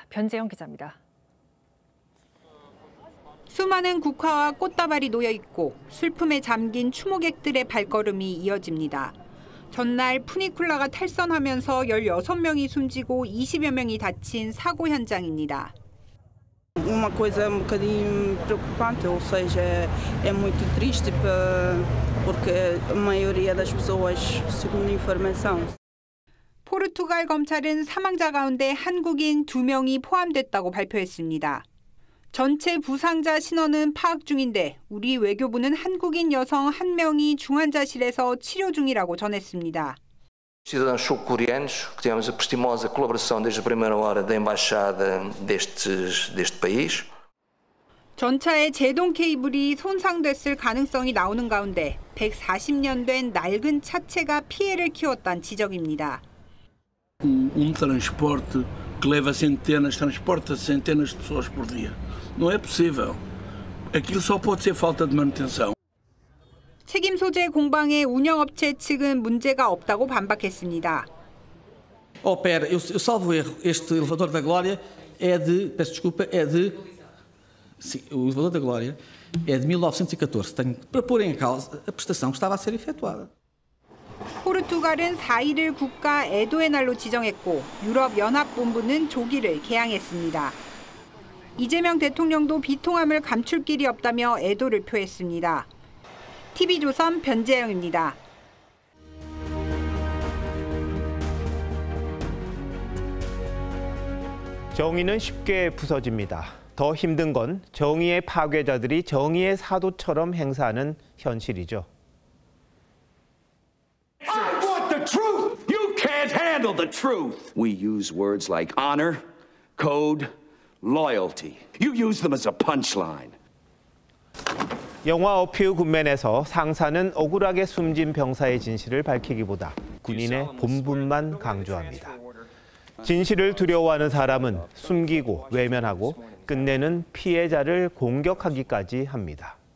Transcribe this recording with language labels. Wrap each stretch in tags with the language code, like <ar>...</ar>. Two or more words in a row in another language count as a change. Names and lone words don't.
<ko>변재영 기자입니다. 수많은 국화와 꽃다발이 놓여 있고 슬픔에 잠긴 추모객들의 발걸음이 이어집니다. 전날 푸니쿨라가 탈선하면서 16명이 숨지고 20여 명이 다친 사고 현장입니다.</ko> <pt>Uma coisa um bocadinho preocupante, ou seja, é muito triste porque a maioria das pessoas, segundo a informação.</pt> <ko>포르투갈 검찰은 사망자 가운데 한국인 2명이 포함됐다고 발표했습니다. 전체 부상자 신원은 파악 중인데 우리 외교부는 한국인 여성 1명이 중환자실에서 치료 중이라고 전했습니다.</ko> <pt>Cidadãos sul-coreanos, que tivemos a prestimosa colaboração desde a primeira hora da embaixada deste país.</pt> <ko>전차의 제동 케이블이 손상됐을 가능성이 나오는 가운데 140년 된 낡은 차체가 피해를 키웠다는 지적입니다.</ko> <pt>Transporte que leva transporta centenas de pessoas por dia. Não é possível. Aquilo só pode ser falta de manutenção.</pt> <ko>책임 소재 공방의 운영업체 측은 문제가 없다고 반박했습니다.</ko> <pt>Opera, eu salvo erro, este elevador da Glória peço desculpa, o elevador da Glória é de 1914. Tenho para pôr em causa a prestação que estava a ser efetuada.</pt> <ko>포르투갈은 4일을 국가 애도의 날로 지정했고 유럽연합본부는 조기를 개항했습니다. 이재명 대통령도 비통함을 감출 길이 없다며 애도를 표했습니다. TV조선 변재영입니다. 정의는 쉽게 부서집니다. 더 힘든 건 정의의 파괴자들이 정의의 사도처럼 행사하는 현실이죠.</ko> <en>I want the truth. You can't handle the truth. We use words like honor, code, loyalty. You use them as a punchline.</en> <ko>영화 어퓨 굿맨에서 상사는 억울하게 숨진 병사의 진실을 밝히기보다 군인의 본분만 강조합니다. 진실을 두려워하는 사람은 숨기고 외면하고 끝내는 피해자를 공격하기까지 합니다.</ko>